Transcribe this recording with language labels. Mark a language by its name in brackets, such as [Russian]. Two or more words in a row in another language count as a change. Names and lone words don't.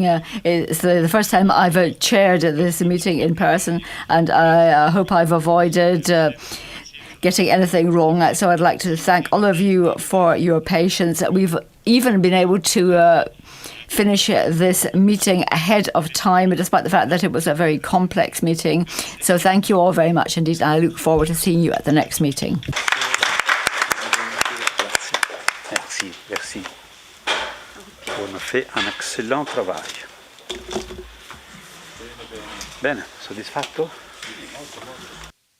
[English] It's the first time I've chaired this meeting in person, and I hope I've avoided getting anything wrong. So I'd like to thank all of you for your patience. We've even been able to finish this meeting ahead of time, despite the fact that it was a very complex meeting. So thank you all very much indeed. I look forward to seeing you at the next meeting. [French] Merci. On a fait un excellent travail. [Italian] Bene, soddisfatto?